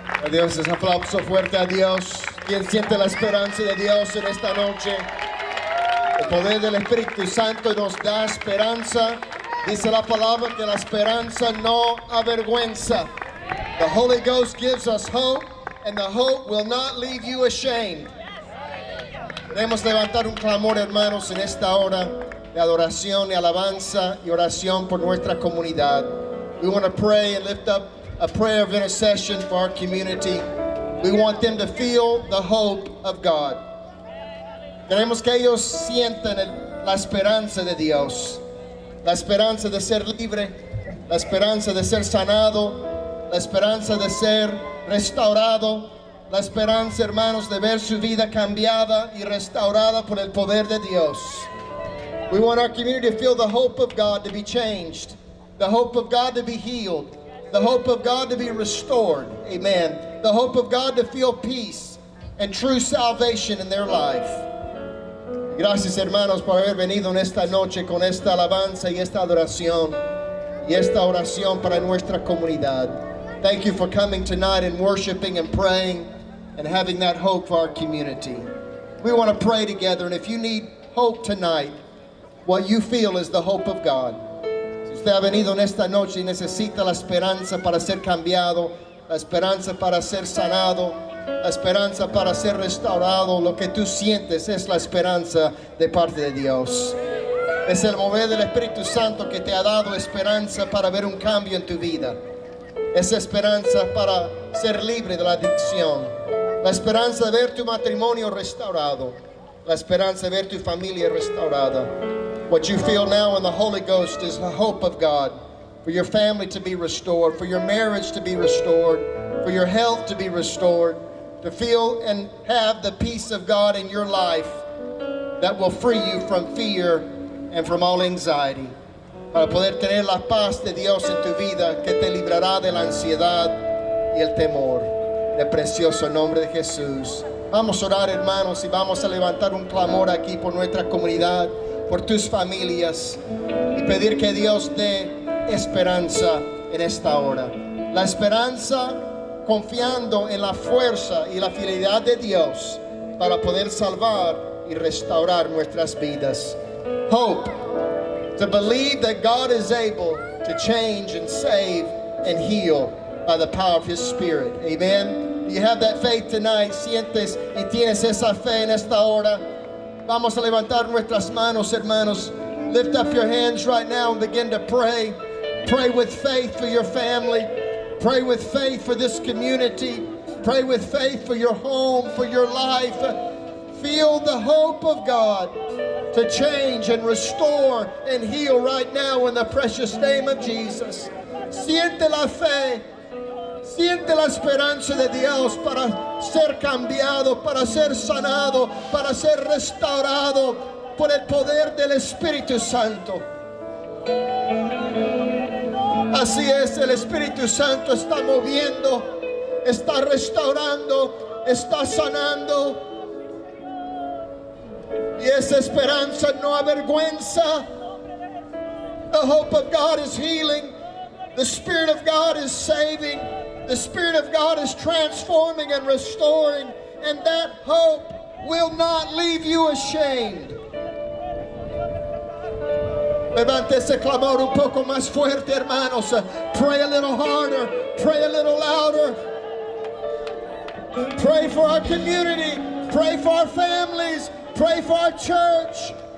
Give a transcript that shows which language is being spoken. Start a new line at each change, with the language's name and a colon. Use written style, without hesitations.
Spanish: Dios, ese aplauso fuerte a Dios. ¿Quién siente la esperanza de Dios en esta noche? El poder del Espíritu Santo nos da esperanza. Dice la palabra que la esperanza no avergüenza.
English: The Holy Ghost gives us hope, and the hope will not leave you ashamed.
Spanish: Queremos levantar un clamor, hermanos, en esta hora de adoración y alabanza y oración por nuestra comunidad.
English: We want to pray and lift up a prayer of intercession for our community. We want them to feel the hope of God.
Spanish: Queremos que ellos sientan la esperanza de Dios, la esperanza de ser libre, la esperanza de ser sanado, la esperanza de ser restaurado, la esperanza, hermanos, de ver su vida cambiada y restaurada por el poder de Dios.
English: We want our community to feel the hope of God to be changed, the hope of God to be healed, the hope of God to be restored. Amen. The hope of God to feel peace and true salvation in their life.
Spanish: Gracias, hermanos, por haber venido en esta noche con esta alabanza y esta adoración y esta oración para nuestra comunidad.
English: Thank you for coming tonight and worshiping and praying and having that hope for our community. We want to pray together, and if you need hope tonight, what you feel is the hope of God.
Spanish: Si usted ha venido en esta noche y necesita la esperanza para ser cambiado, la esperanza para ser sanado, la esperanza para ser restaurado, lo que tú sientes es la esperanza de parte de Dios. Es el mover del Espíritu Santo que te ha dado esperanza para ver un cambio en tu vida. Es esperanza para ser libre de la adicción. La esperanza de ver tu matrimonio restaurado. La esperanza de ver tu familia restaurada.
English: What you feel now in the Holy Ghost is the hope of God. For your family to be restored. For your marriage to be restored. For your health to be restored. To feel and have the peace of God in your life that will free you from fear and from all anxiety.
Spanish: Para poder tener la paz de Dios en tu vida que te librará de la ansiedad y el temor. En el precioso nombre de Jesús. Vamos a orar, hermanos, y vamos a levantar un clamor aquí por nuestra comunidad, por tus familias, y pedir que Dios dé esperanza en esta hora. La esperanza confiando en la fuerza y la fidelidad de Dios para poder salvar y restaurar nuestras vidas.
English: Hope, to believe that God is able to change and save and heal by the power of His Spirit. Amen. You have that faith tonight.
Spanish: Sientes y tienes esa fe en esta hora. Vamos a levantar nuestras manos, hermanos.
English: Lift up your hands right now and begin to pray. Pray with faith for your family. Pray with faith for this community. Pray with faith for your home, for your life. Feel the hope of God to change and restore and heal right now in the precious name of Jesus.
Spanish: Siente la fe. Siente la esperanza de Dios para ser cambiado, para ser sanado, para ser restaurado por el poder del Espíritu Santo. Así es, el Espíritu Santo está moviendo, está restaurando, está sanando. Y esa esperanza no avergüenza.
English: The hope of God is healing. The Spirit of God is saving. The Spirit of God is transforming and restoring. And that hope will not leave you ashamed.
Spanish: Levante ese clamor un poco más fuerte, hermanos.
English: Pray a little harder. Pray a little louder. Pray for our community. Pray for our families. Pray for our church.